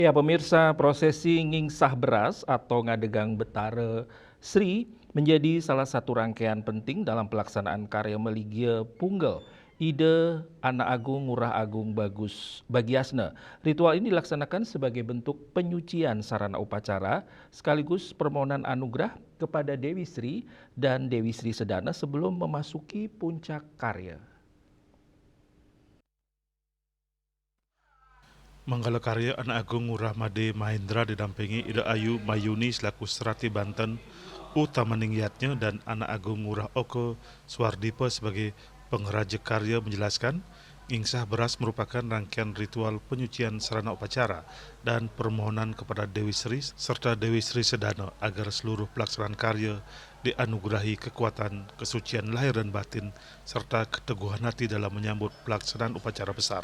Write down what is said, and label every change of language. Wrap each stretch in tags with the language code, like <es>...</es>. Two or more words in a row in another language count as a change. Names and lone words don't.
<id>Ya, pemirsa, prosesi</id> <ban>ngingsah beras</ban> <id>atau ngadegang Betara Sri menjadi salah satu rangkaian penting dalam pelaksanaan karya Meligia Punggel. Ide Anak Agung Ngurah Agung Bagus Bagiasna. Ritual ini dilaksanakan sebagai bentuk penyucian sarana upacara sekaligus permohonan anugerah kepada Dewi Sri dan Dewi Sri Sedana sebelum memasuki puncak karya. Manggala karya Anak Agung Ngurah Made Mahendra didampingi Ida Ayu Mayuni selaku Serati Banten, Utamaningyatnya dan Anak Agung Ngurah Oko Swardipa sebagai pengraja karya menjelaskan,</id> <ban>ngingsah beras</ban> <id>merupakan rangkaian ritual penyucian sarana upacara dan permohonan kepada Dewi Sri serta Dewi Sri Sedana agar seluruh pelaksanaan karya dianugerahi kekuatan, kesucian lahir dan batin, serta keteguhan hati dalam menyambut pelaksanaan upacara besar.</id>